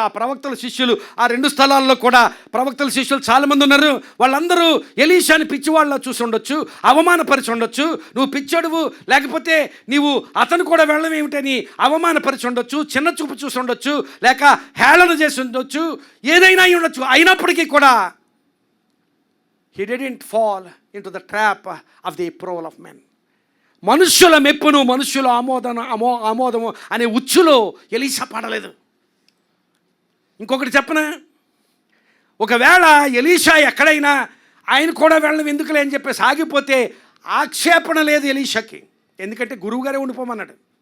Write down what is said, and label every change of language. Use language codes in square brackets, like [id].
[te] ఆ ప్రవక్తల శిష్యులు ఆ 2 స్థలాల్లో కూడా ప్రవక్తల శిష్యులు చాలామంది ఉన్నారు. వాళ్ళందరూ ఎలీషాని పిచ్చివాళ్ళలో చూసి ఉండొచ్చు, అవమానపరిచి ఉండొచ్చు. నువ్వు పిచ్చడువు, లేకపోతే నీవు అతను కూడా వెళ్ళడం ఏమిటని అవమానపరిచి ఉండొచ్చు, చిన్నచూపు చూసి ఉండొచ్చు, లేక హేళన చేసి ఉండొచ్చు, ఏదైనా అయి ఉండొచ్చు. అయినప్పటికీ కూడా [en] he didn't fall into the trap of the approval of men. [te] మనుష్యుల మెప్పును, మనుష్యుల ఆమోదము అనే ఉచ్చులో ఎలీషా పడలేదు. ఇంకొకటి చెప్పనా, ఒకవేళ ఎలీషా ఎక్కడైనా ఆయన కూడా వెళ్ళడం ఎందుకులే అని చెప్పేసి ఆగిపోతే ఆక్షేపణ లేదు ఎలీషాకి, ఎందుకంటే గురువుగారే ఉండిపోమన్నాడు.